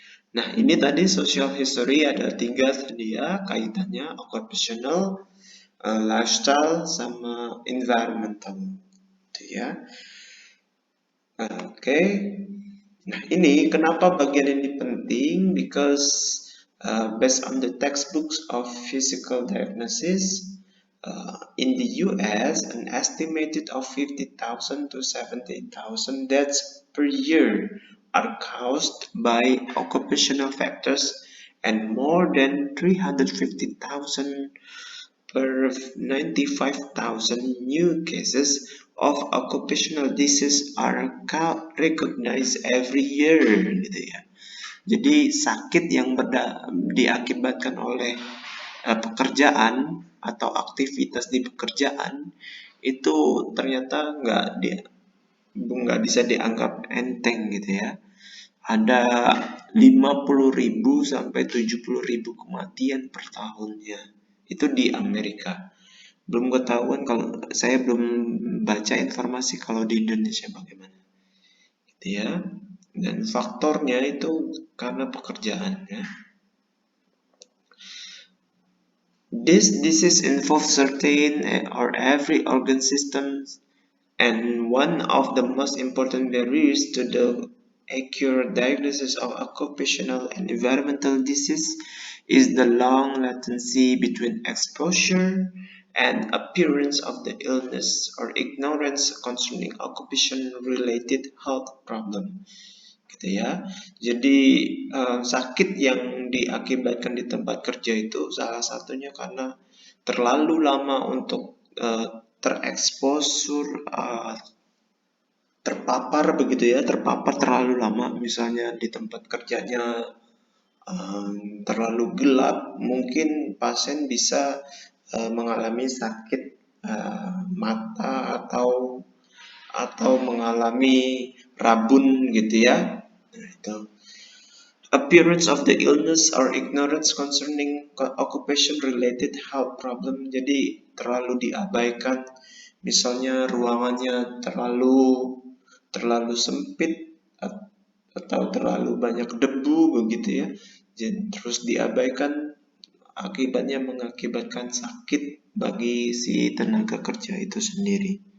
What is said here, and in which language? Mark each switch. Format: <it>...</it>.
<id>Nah, ini tadi social history ada 3 tadi ya, kaitannya occupational, lifestyle, sama environmental. Gitu ya. Oke. Nah, ini kenapa bagian ini penting?</id> <en>Because based on the textbooks of physical diagnosis, in the US, an estimated of 50,000 to 70,000 deaths per year are caused by occupational factors, and more than 350,000 per 95,000 new cases of occupational disease are recognized every year</en> <id>gitu ya. Jadi sakit yang diakibatkan oleh pekerjaan atau aktivitas di pekerjaan itu ternyata nggak bisa dianggap enteng gitu ya. Ada 50.000 sampai 70.000 kematian per tahunnya. Itu di Amerika. Belum ketahuan, kalau saya belum baca informasi kalau di Indonesia bagaimana. Gitu ya. Dan faktornya itu karena pekerjaan ya.</id> <en>This disease involves certain or every organ system, and one of the most important barriers to the accurate diagnosis of occupational and environmental disease is the long latency between exposure and appearance of the illness or ignorance concerning occupation-related health problem.</en> <id>Gitu ya. Jadi sakit yang diakibatkan di tempat kerja itu salah satunya karena terlalu lama untuk tereksposur, terpapar begitu ya, terpapar terlalu lama, misalnya di tempat kerjanya terlalu gelap, mungkin pasien bisa mengalami sakit mata atau mengalami rabun gitu ya. Nah, itu.</id> <en>Appearance of the illness or ignorance concerning occupation-related health problem.</en> <id>Jadi terlalu diabaikan, misalnya ruangannya terlalu sempit atau terlalu banyak debu begitu ya. Jadi, terus diabaikan, akibatnya mengakibatkan sakit bagi si tenaga kerja itu sendiri.</id>